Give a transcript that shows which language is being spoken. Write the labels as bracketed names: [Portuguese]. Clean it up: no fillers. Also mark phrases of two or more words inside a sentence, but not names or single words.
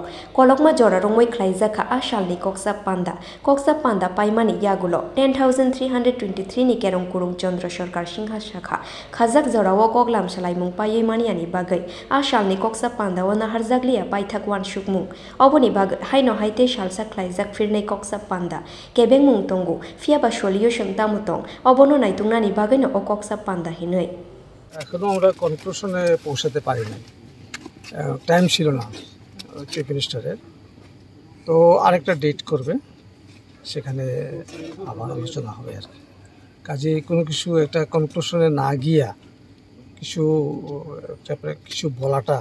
[Kok Borok] kolokma jora rongmoi Khlaijakha asal ni Kokchab Panda paimani yagulo 10,323 ni kerong kurung Chandra Sarkar Singha Shakha khajak jora o koklam salaimung payei mani ani bagai asal ni Kokchab Panda o naharjaglia paithakwan sukmung oboni bagai haino haite salsa Khlaijak firnei Kokchab Panda kebengmung tongo fiaba solution tamutong obono নাইতুংনানি বাগাইনো ও Kokchab Panda হিনই [Bangla] এখনো আমরা কনক্লুশনে পৌঁছাতে পারি নাই টাইম ছিল না চিফ মিনিস্টারের তো আরেকটা ডেট করবে সেখানে আবার আলোচনা হবে আর কি কাজে কোনো কিছু একটা কনক্লুশনে না গিয়া কিছু বলাটা